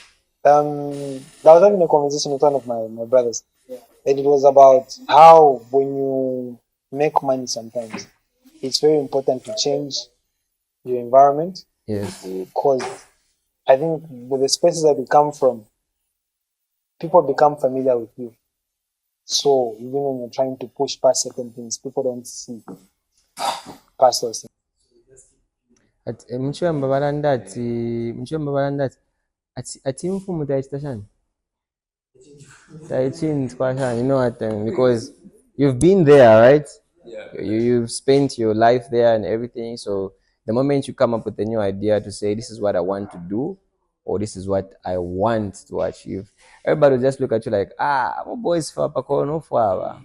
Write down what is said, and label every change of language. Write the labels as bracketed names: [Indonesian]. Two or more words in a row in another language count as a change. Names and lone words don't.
[English] I was having a conversation with one of my brothers, and it was about how when you make money, sometimes it's very important to change your environment. Yes. Because I think with the spaces that we come from, people become familiar with you. So even when you're trying to push past certain things, people don't see past those things. [Bemba] Muchiyamba balanda ati mfumu tayachita shani tayichinzwa shani, [English] what I mean? Because you've been there, right? You've spent your life there and everything. So the moment you come up with a new idea to say this is what I want to do, or this is what I want to achieve, everybody will just look at you like, boys for no for.